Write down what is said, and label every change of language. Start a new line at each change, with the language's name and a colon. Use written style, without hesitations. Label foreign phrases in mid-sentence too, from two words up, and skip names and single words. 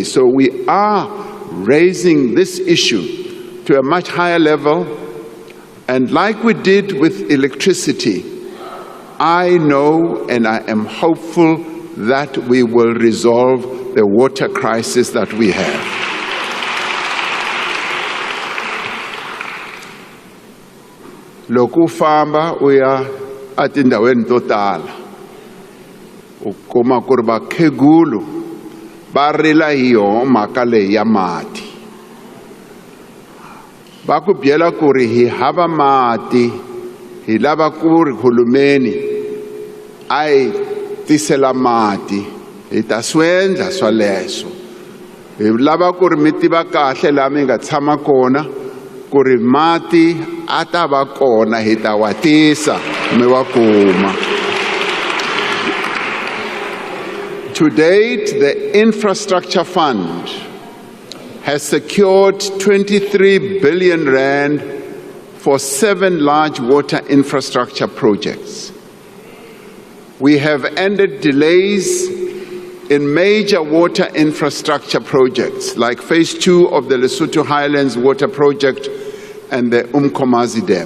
English: So we are raising this issue to a much higher level, and like we did with electricity, I know and I am hopeful that we will resolve the water crisis that we have.
Tsonga: loko u famba u ya atindhawini to tala u kuma ku ri vakhegulu va rila hi yona mhaka leyi ya mati. Va ku byela ku ri hi hava mati, hi lava ku ri hulumeni a hi tisela mati, hi ta swi endla swaleswo. Hi lava ku ri mi tiva kahle laha mi nga tshama kona ku ri mati a ta va kona, hi ta wa tisa mi wa kuma.
English: To date, the Infrastructure Fund has secured 23 billion rand for 7 large water infrastructure projects. We have ended delays in major water infrastructure projects like Phase 2 of the Lesotho Highlands Water Project and the Umkomazi Dam.